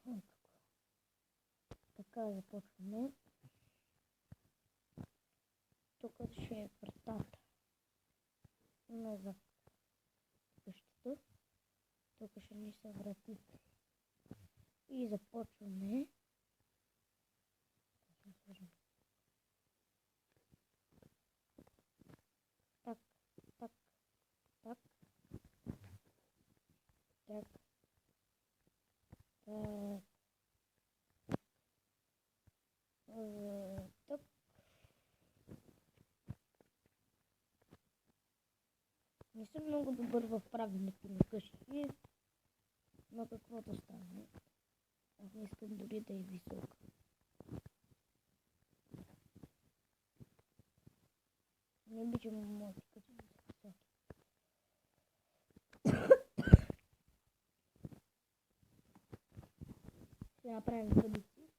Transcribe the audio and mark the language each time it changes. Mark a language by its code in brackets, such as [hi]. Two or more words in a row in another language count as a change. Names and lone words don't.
[bg] Така започваме. Тук ще е вратата назад къщата. Тук ще ни са вратите. И започваме. Так, так, так, так, так, так. Не съм много добър в правенето на къщи, но каквото стане. Аз не искам дори да е висока. Не обичам моите къщи да са високи. Ще направим къдици.